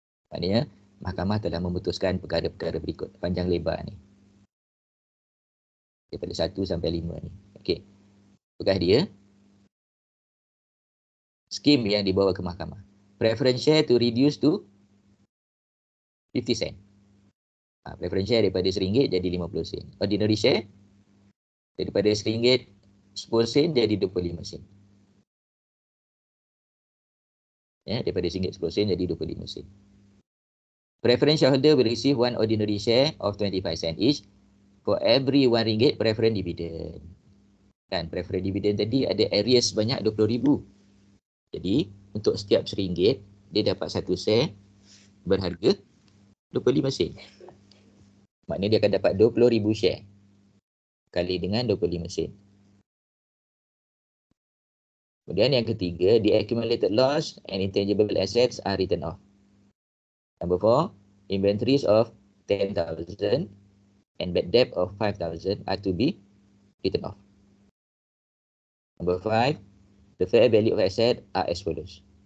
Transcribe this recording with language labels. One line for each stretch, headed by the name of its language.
Malay: Maknanya mahkamah telah memutuskan perkara-perkara berikut, panjang lebar ni. Daripada 1 sampai 5 ni. Okey. Bekas dia, skim yang dibawa ke mahkamah.
English: Preference share to reduce to 50 sen.
Malay: Preference share daripada RM1 jadi 50 sen. Ordinary share daripada RM1 10 sen jadi 25 sen. Daripada RM1 10 sen jadi 25 sen.
English: Preference shareholder will receive one ordinary share of 25 sen each for every RM1 preference dividend.
Malay: Kan, preference dividend tadi ada arrears sebanyak 20,000. Jadi, untuk setiap RM1, dia dapat 1 share berharga 25 sen. Maknanya dia akan dapat 20,000 share kali dengan 25 sen. Kemudian yang ketiga,
English: the accumulated loss and intangible assets are written off. Number 4, inventories of 10,000 and bad debt of 5,000 are to be written off. Number 5, the fair value of asset are as follows.